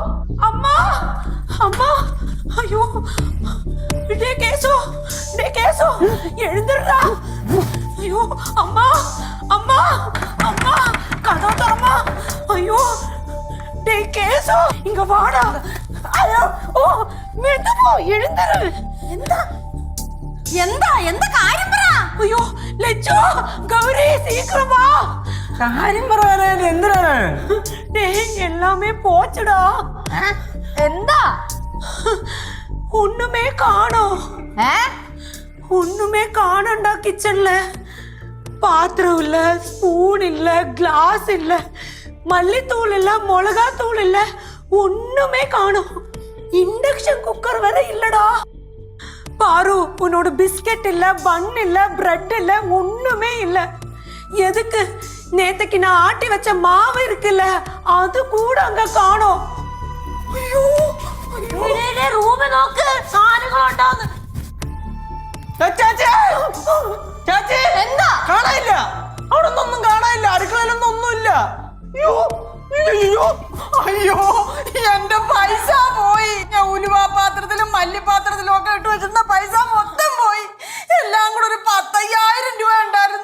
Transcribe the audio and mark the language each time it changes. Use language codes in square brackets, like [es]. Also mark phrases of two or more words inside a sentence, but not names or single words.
[ta] அம்மா அம்மா ஐயோ டே கேசு எழுந்துடுறா ஐயோ அம்மா அம்மா அம்மா கதவு தரமா ஐயோ டே கேசு இங்க வாடா ஐயோ ஓ மெதுவா எழுந்துரு [ml] എന്താ കാര്യം പറ അയ്യോ ലച്ചു ഗൗരി സീക്രമാ കാര്യം പറയാനേ എന്തിനാണ് [ta] எல்லாமே போச்சுடா [ml] എന്താ [ta] ஒண்ணுமே காணோம் ஒண்ணுமே காணோம்டா கிச்சன்ல பாத்திரம் இல்ல ஸ்பூன் இல்ல கிளாஸ் இல்ல மல்லித்தூள் இல்ல மிளகாத்தூள் இல்ல ஒண்ணுமே காணோம் [en] induction cooker [ta] வேற இல்லடா பாரு உன்னோட பிஸ்கெட் இல்ல பன் இல்ல பிரெட் இல்ல ஒண்ணுமே இல்ல எதுக்கு நேத்துக்கு நான் ஆட்டி வச்ச மாவு இருக்குல்ல அது கூட அங்க காணோம் ஐயோ [ml] റൂമ് നോക്ക് സാധനങ്ങളുണ്ടാവുന്നു ചാച്ചി എന്താ കാണാനില്ല അവിടെ ഒന്നും കാണാനില്ല അടുക്കളയിലൊന്നും ഒന്നുമില്ല അയ്യോ അയ്യോ അയ്യോ എന്റെ പൈസ പോയി ഞാൻ ഉലുവാപാത്രത്തിലും മല്ലിപ്പാത്രത്തിലും ഒക്കെ ഇട്ട് വെച്ചിരുന്ന പൈസ മൊത്തം പോയി എല്ലാം കൂടെ ഒരു 10,000 രൂപ ഉണ്ടായിരുന്നു.